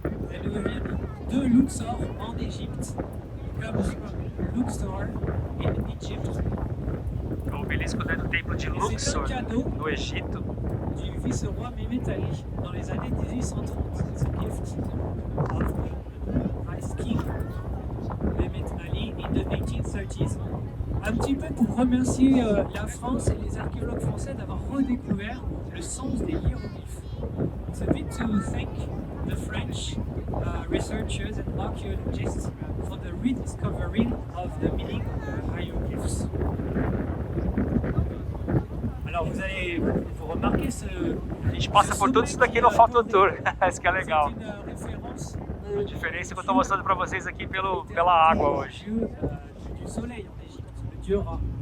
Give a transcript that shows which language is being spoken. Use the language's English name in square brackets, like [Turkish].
[French] Elle vient de Luxor en Égypte, [English] comes from Luxor in Egypt. [Portuguese] O obelisco do templo de Luxor, no Egito. [French] Du vice-roi Mehmet Ali dans les années 1830. [English] It's a gift of Vice King Mehmet Ali in the 1830s. [French] Un petit peu pour remercier la France et les archéologues français d'avoir redécouvert le sens des hiéroglyphes. [English] It's a bit to thank the French researchers and archaeologists for the rediscovering of the meaning of the hieroglyphs. [French] Alors vous remarquez ce... [Portuguese] A gente passa por tudo isso daqui no Photo Tour, isso que é legal. [French] C'est une référence [Portuguese] A diferença é que eu tô mostrando pra vocês aqui pela água hoje. [French] Du soleil en Égypte, le dieu Ra.